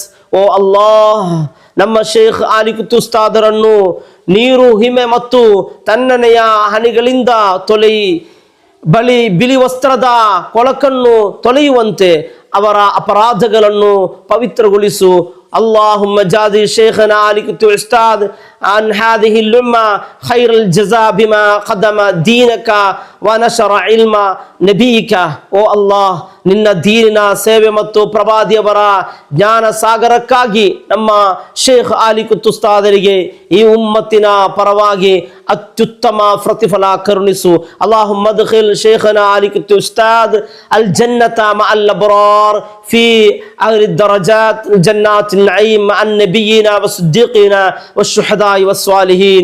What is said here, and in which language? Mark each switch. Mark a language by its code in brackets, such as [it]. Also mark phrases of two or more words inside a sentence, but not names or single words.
[kn] ಓ ಅಲ್ಲಾಹ್, ನಮ್ಮ ಶೇಖ್ ಆಲಿಕುಟ್ಟಿ ಉಸ್ತಾದರನ್ನು ನೀರು, ಹಿಮೆ ಮತ್ತು ತಣ್ಣನೆಯ ಹನಿಗಳಿಂದ ಬಿಳಿ ವಸ್ತ್ರದ ಕೊಳಕನ್ನು ತೊಳೆಯುವಂತೆ ಅವರ ಅಪರಾಧಗಳನ್ನು ಪವಿತ್ರಗೊಳಿಸು. [ar] اللهم جازي شيخنا آلكت أستاذ عن هذه الأمة خير الجزاء بما قدم دينك ونشر علم نبيك. [kn] ಓ ಅಲ್ಲಾಹ್, ನಿನ್ನ ದೀನಿನ ಸೇವೆ ಮತ್ತು ಪ್ರವಾದಿಯವರ ಜ್ಞಾನ ಸಾಗರಕ್ಕಾಗಿ ನಮ್ಮ ಶೇಖ್ ಆಲಿಕುತ್ ಉಸ್ತಾದರಿಗೆ ಈ ಉಮ್ಮತ್ತಿನ ಪರವಾಗಿ ಅತ್ಯುತ್ತಮ ಪ್ರತಿಫಲ ಕರುಣಿಸು. [ar] اللهم أدخل شيخنا آليكت أستاذ الجنة مع الأبرار في أهل درجات جنات نعيم مع نبينا والصديقين والشهداء والصالحين.